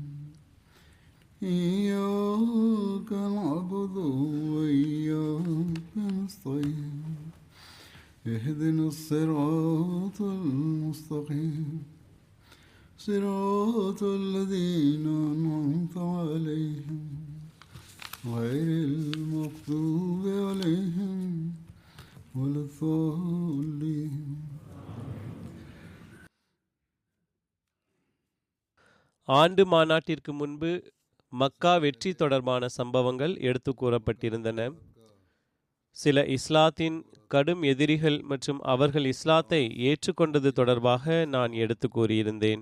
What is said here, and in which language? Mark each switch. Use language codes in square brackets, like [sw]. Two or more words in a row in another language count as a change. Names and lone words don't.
[ar] إياك نعبد وإياك نستعين اهدنا الصراط المستقيم صراط الذين أنعمت عليهم غير المغضوب عليهم ولا الضالين. [ta] ஆண்டு மாநாட்டிற்கு முன்பு மக்கா வெற்றி தொடர்பான சம்பவங்கள் எடுத்து கூறப்பட்டிருந்தன. சில இஸ்லாத்தின் கடும் எதிரிகள் மற்றும் அவர்கள் இஸ்லாத்தை ஏற்றுக்கொண்டது தொடர்பாக நான் எடுத்து கூறியிருந்தேன்.